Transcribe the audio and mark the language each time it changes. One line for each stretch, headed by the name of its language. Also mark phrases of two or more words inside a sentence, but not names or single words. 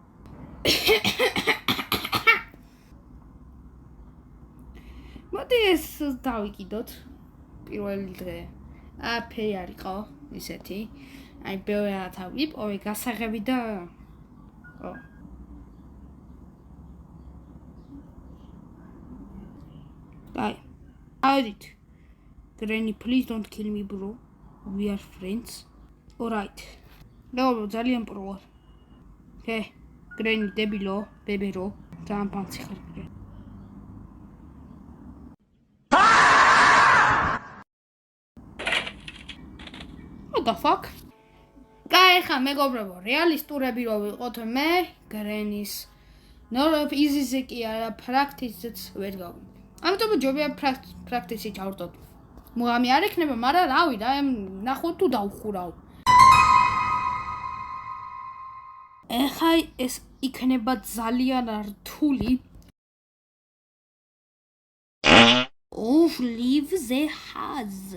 Georgian: მოდი ეს დავიკიდოთ. პირველი დღე. ფერი არისო, ისეთი. აი ბევრი რაღაცა ვიპოვე, გასაღები და ო.
English: Bye. Audit. Granny, please don't kill me, bro. We are friends. Alright. No,
Georgian: ძალიან პრო. Okay. Granny, დებილო, ბებერო, ძალიან ფანცი ხარ.
English: What the fuck?
Georgian: Კაი, ხა მეგობრებო, რეალისტურები რო ვიყოთ მე, Granny-ის ნორ easy-ზე კი არა, practice-იც ვერ გავიგე. ამიტომ ჯობია practice-ი ჩავრდოთ. მუღამი არ ექნება, მაგრამ რავი და ნახოთ თუ დავხურავ. ეხა ეს იქნება ძალიან რთული.
English: Leave the house.